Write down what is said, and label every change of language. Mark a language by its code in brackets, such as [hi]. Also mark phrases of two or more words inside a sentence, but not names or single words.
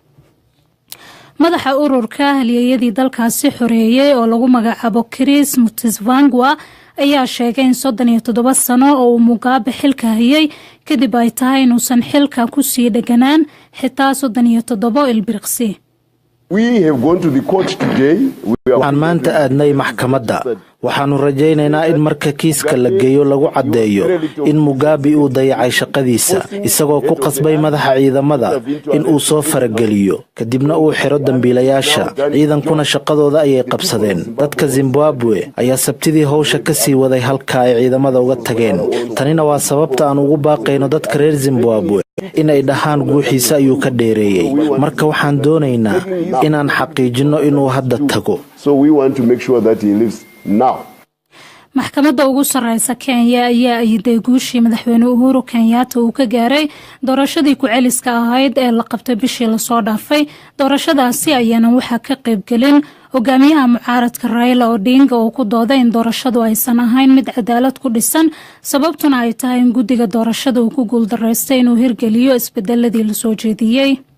[so] madaxa ururka halyeeyadii dalkaasi xoreeyay oo lagu magacaabo Chris Mutsvangwa ayaa sheegay in 37 sano oo Mugabe xilka hayay kadib ay tahay inuusan xilka ku sii dhaganaan xitaa 37 ilbiriqsi. [en] We have gone to the court today. [so] waxaan maanta aadnay maxkamadda. waxaanu rajaynaynaa in marka kiiska la geeyo lagu caddeeyo in Mugabe uu dayacay shaqadiisa, isagoo ku qasbay madaxa ciidamada in uu soo farageliyo, kadibna uu xiro dambiilayaasha. ciidankuna shaqadooda ayay qabsadeen. dadka Zimbabwe ayaa sabtidii hawsha ka sii waday halka ay ciidamada uga tageen. tanina waa sababta aan ugu baaqayno dadka reer Zimbabwe inay dhahaan guuxiisa ayuu ka dheereeyay. marka waxaan doonaynaa inaan xaqiijino inuu hadda tago. [en] So we want to make sure that he lives now. [so] maxkamadda ugu sareysa Kenya ayaa ayday guushii madaxweyne Uhuru Kenyatta uu ka gaaray doorashadii ku celiska ahayd ee la qabtay bishii la soo dhaafay. doorashadaasi ayaana waxaa ka qayb galin hogaamiyaha mucaaradka Raila Odinga oo ku dooday in doorashadu aysan ahayn mid cadaalad ku dhisan, sababtuna ay tahay in guddiga doorashada uu ku guuldareystay inuu hirgeliyo isbedeladii la soo jeediyay.